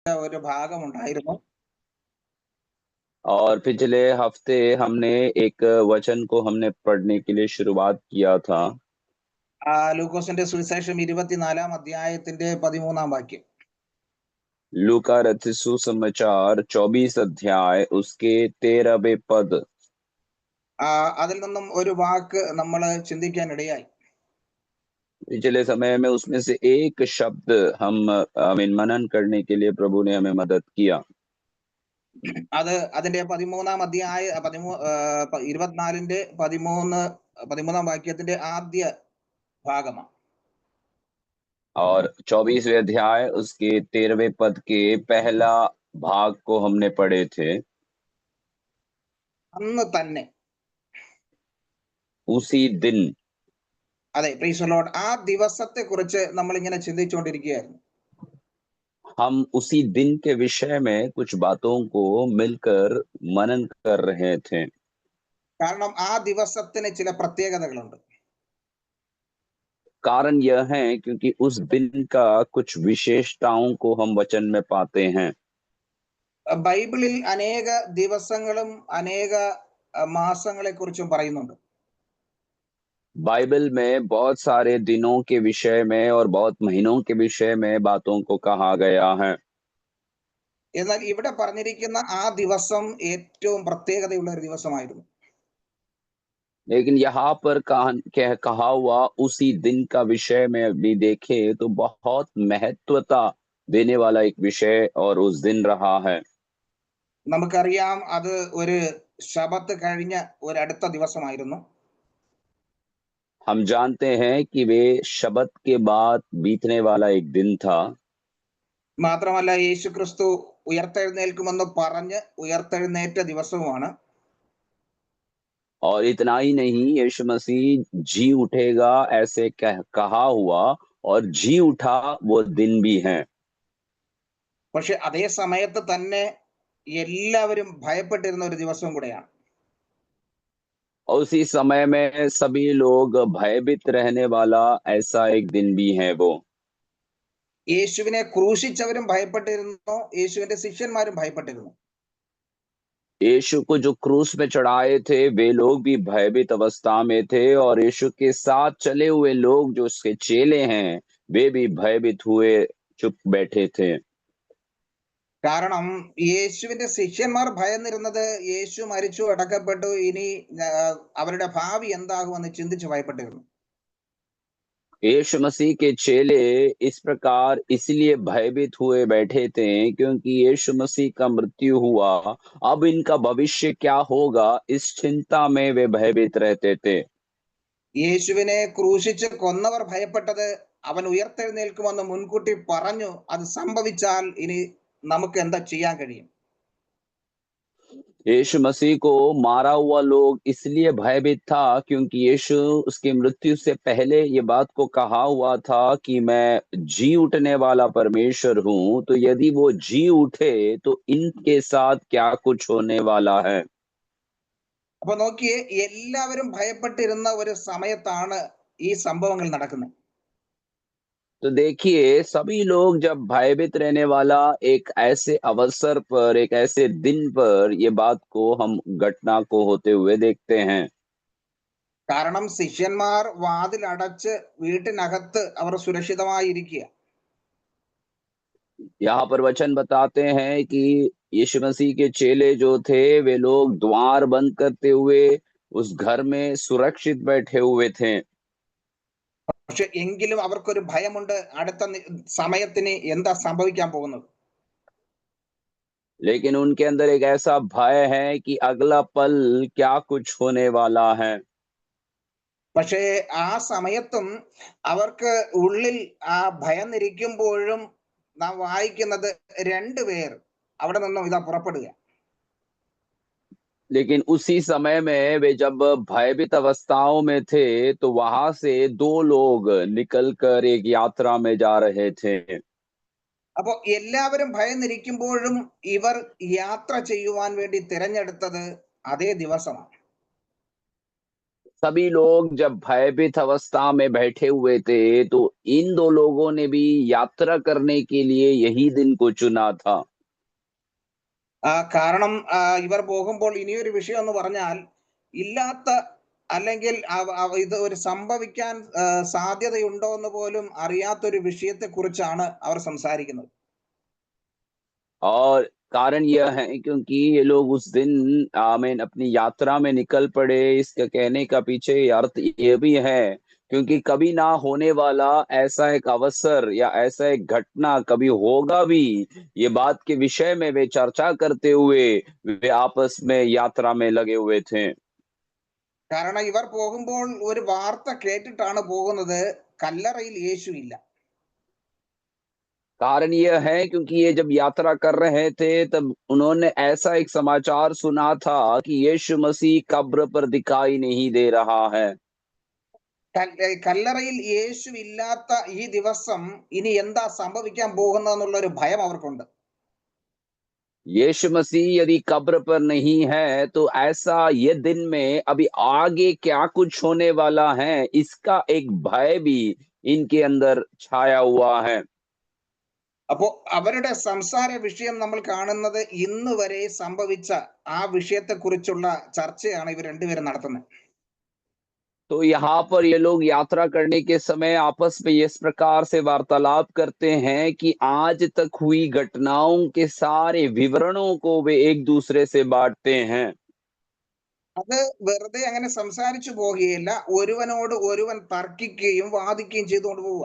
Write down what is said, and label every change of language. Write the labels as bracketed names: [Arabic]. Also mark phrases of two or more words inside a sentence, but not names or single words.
[Malayalam] ഒരു ഭാഗമുണ്ടായിരുന്നു. [Hindi] और पिछले हफ्ते हमने एक वचन को हमने पढ़ने के लिए शुरुआत किया था। [Malayalam] ലൂക്കോസിന്റെ സുവിശേഷം 24-ാം അധ്യായത്തിന്റെ 13-ാം വാക്യം. [Hindi] लूका रचित सुसमाचार 24 अध्याय उसके 13वें पद। [Malayalam] അതിൽ നിന്നും ഒരു വാക്ക് നമ്മൾ ചിന്തിക്കാനിടയായി. [Hindi] पिछले समय में उसमें से एक शब्द हम मनन करने के लिए प्रभु ने हमें मदद किया। [Malayalam] അത് അതിന്റെ 13-ാം അധ്യായ 24-ന്റെ 13-ാം വാക്യത്തിന്റെ ആദ്യ ഭാഗമാണ്. [Hindi] और 24वें अध्याय उसके 13वें पद के पहला भाग को हमने पढ़े थे। [Malayalam] അന്ന് തന്നെ, [Hindi] उसी दिन, [Malayalam] അതെ, [English] Praise the Lord, [Malayalam] ആ ദിവസത്തെ കുറിച്ച് നമ്മൾ ഇങ്ങനെ ചിന്തിച്ചുകൊണ്ടിരിക്കുകയായിരുന്നു. [Hindi] हम उसी दिन के विषय में कुछ बातों को मिलकर मनन कर रहे थे। [Malayalam] കാരണം ആ ദിവസത്തിന് ചില പ്രത്യേകതകളുണ്ട്. [Hindi] कारण यह है क्योंकि उस दिन का कुछ विशेषताओं को हम वचन में पाते हैं। [Malayalam] ബൈബിളിൽ അനേക ദിവസങ്ങളും അനേക മാസങ്ങളെ കുറിച്ചും പറയുന്നുണ്ട്. [Hindi] बाइबल में बहुत सारे दिनों के विषय में और बहुत महीनों के विषय में बातों को कहा गया है। [Malayalam] എന്നാൽ ഇവിടെ പറഞ്ഞിരിക്കുന്ന ആ ദിവസം ഏറ്റവും പ്രത്യേകതയുള്ള ഒരു ദിവസമായിരുന്നു. [Hindi] लेकिन यहाँ पर कहा हुआ उसी दिन का विषय में भी देखे तो बहुत महत्वता देने वाला एक विषय और उस दिन रहा है। [Malayalam] നമുക്കറിയാം, അത് ഒരു ശബത്ത് കഴിഞ്ഞ ഒരു അടുത്ത ദിവസമായിരുന്നു. [Hindi] हम जानते हैं कि वे शबत के बाद बीतने वाला एक दिन था। [Malayalam] മാത്രമല്ല, യേശു ക്രിസ്തു ഉയർത്തെഴുന്നേൽക്കുമെന്ന് പറഞ്ഞ് ഉയർത്തെഴുന്നേറ്റ ദിവസവുമാണ്. [Hindi] और इतना ही नहीं, यीशु मसीह जी उठेगा ऐसे कहा हुआ और जी उठा वो दिन भी है। [Malayalam] പക്ഷെ അതേ സമയത്ത് തന്നെ എല്ലാവരും ഭയപ്പെട്ടിരുന്ന ഒരു ദിവസവും കൂടെയാണ്. [Hindi] और उसी समय में सभी लोग भयभीत रहने वाला ऐसा एक दिन भी है वो। [Malayalam] യേശുവിനെ ക്രൂശിച്ചവരും ഭയപ്പെട്ടിരുന്നു, യേശുവിന്റെ ശിഷ്യന്മാരും ഭയപ്പെട്ടിരുന്നു. [Hindi] यीशु को जो क्रूस में चढ़ाए थे वे लोग भी भयभीत अवस्था में थे, और यीशु के साथ चले हुए लोग जो उसके चेले हैं वे भी भयभीत हुए चुप बैठे थे। [Malayalam] കാരണം യേശുവിന്റെ ശിഷ്യന്മാർ ഭയന്നിരുന്നത് യേശു മരിച്ചു അടക്കപ്പെട്ടു, ഇനി അവരുടെ ഭാവി എന്താകുമെന്ന് ചിന്തിച്ച് ഭയപ്പെട്ടിരുന്നു. [Hindi] यीशु मसीह के चेले इस प्रकार इसलिए भयभीत हुए बैठे थे क्योंकि यीशु मसीह का मृत्यु हुआ, अब इनका भविष्य क्या होगा इस चिंता में वे भयभीत रहते थे। [Malayalam] യേശുവിനെ ക്രൂശിച്ച് കൊന്നവർ ഭയപ്പെട്ടത് അവൻ ഉയർത്തെഴുന്നേൽക്കുമെന്ന് മുൻകൂട്ടി പറഞ്ഞു, അത് സംഭവിച്ചാൽ ഇനി നമുക്ക് എന്താ ചെയ്യാൻ കഴിയും. [Hindi] यीशु मसीह को मारा हुआ लोग इसलिए भयभीत था क्योंकि यीशु उसकी मृत्यु से पहले ये बात को कहा हुआ था कि मैं जी उठने वाला परमेश्वर हूं, तो यदि वो जी उठे तो इनके साथ क्या कुछ होने वाला है। [Malayalam] അപ്പൊ നോക്കിയേ, എല്ലാവരും ഭയപ്പെട്ടിരുന്ന ഒരു സമയത്താണ് ഈ സംഭവങ്ങൾ നടക്കുന്നത്. [Hindi] तो देखिए, सभी लोग जब भयभीत रहने वाला एक ऐसे अवसर पर, एक ऐसे दिन पर ये बात को हम घटना को होते हुए देखते हैं। [Malayalam] കാരണം ശിഷ്യന്മാർ വാതിലടച്ച് വീട്ടിനകത്ത് അവർ സുരക്ഷിതമായിരിക്കുക. [Hindi] यहाँ पर वचन बताते हैं कि यीशु मसीह के चेले जो थे वे लोग द्वार बंद करते हुए उस घर में सुरक्षित बैठे हुए थे। [Malayalam] പക്ഷെ എങ്കിലും അവർക്കൊരു ഭയമുണ്ട്, അടുത്ത സമയത്തിന് എന്താ സംഭവിക്കാൻ പോകുന്നത്. [Hindi] लेकिन उनके अंदर एक ऐसा भय है कि अगला पल क्या कुछ होने वाला है। [Malayalam] പക്ഷേ ആ സമയത്തും അവർക്ക് ഉള്ളിൽ ആ ഭയന്നിരിക്കുമ്പോഴും നാം വായിക്കുന്നത് രണ്ടുപേർ അവിടെ നിന്നും ഇതാ പുറപ്പെടുക. [Hindi] लेकिन उसी समय में वे जब भयभीत अवस्थाओं में थे तो वहां से दो लोग निकलकर एक यात्रा में जा रहे थे। [Malayalam] അപ്പൊ എല്ലാവരും ഭയന്നിരിക്കുമ്പോഴും ഇവർ യാത്ര ചെയ്യുവാൻ വേണ്ടി തിരഞ്ഞെടുത്തത് അതേ ദിവസമാണ്. [Hindi] सभी लोग जब भयभीत अवस्था में बैठे हुए थे, तो इन 2 लोगों ने भी यात्रा करने के लिए यही दिन को चुना था। [Malayalam] കാരണം ഇവർ പോകുമ്പോൾ ഇനിയൊരു വിഷയം എന്ന് പറഞ്ഞാൽ ഇല്ലാത്ത അല്ലെങ്കിൽ ഇത് ഒരു സംഭവിക്കാൻ സാധ്യതയുണ്ടോ എന്ന് പോലും അറിയാത്തൊരു വിഷയത്തെ കുറിച്ചാണ് അവർ സംസാരിക്കുന്നത്. [Hindi] और कारण यह है क्योंकि ये लोग उस दिन आमीन अपनी यात्रा में निकल पड़े। इसके कहने का पीछे अर्थ ये भी है क्योंकि कभी ना होने वाला ऐसा एक अवसर या ऐसा एक घटना कभी होगा भी, ये बात के विषय में वे चर्चा करते हुए वे आपस में यात्रा में लगे हुए थे। [Malayalam] കാരണം ഇവർ പോകുമ്പോൾ ഒരു വാർത്ത കേട്ടിട്ടാണ് പോകുന്നത്, കല്ലറയിൽ യേശു ഇല്ല. [Hindi] कारण यह है क्योंकि ये जब यात्रा कर रहे थे तब उन्होंने ऐसा एक समाचार सुना था कि यीशु मसीह कब्र पर दिखाई नहीं दे रहा है। [Malayalam] കല്ലറയിൽ യേശു ഇല്ലാത്ത ഈ ദിവസം ഇനി എന്താ സംഭവിക്കാൻ പോകുന്നതെന്നുള്ള ഒരു ഭയം അവർക്കുണ്ട്. [Hindi] यीशु मसीह यदि कब्र पर नहीं है तो ऐसा ये दिन में अभी आगे क्या कुछ होने वाला है, इसका एक भय भी इनके अंदर छाया हुआ है। [Malayalam] അപ്പോ അവരുടെ സംസാര വിഷയം നമ്മൾ കാണുന്നത് ഇന്ന് വരെ സംഭവിച്ച ആ വിഷയത്തെ കുറിച്ചുള്ള ചർച്ചയാണ് ഇവർ രണ്ടുപേരും നടത്തുന്നത്. [Hindi] तो यहाँ पर ये लोग यात्रा करने के समय आपस में इस प्रकार से वार्तालाप करते हैं कि आज तक हुई घटनाओं के सारे विवरणों को वे एक दूसरे से बांटते हैं। [Malayalam] അത് വെറുതെ അങ്ങനെ സംസാരിച്ചു പോകുകയില്ല, ഒരുവനോട് ഒരുവൻ തർക്കിക്കുകയും വാദിക്കുകയും ചെയ്തുകൊണ്ട് പോവുക.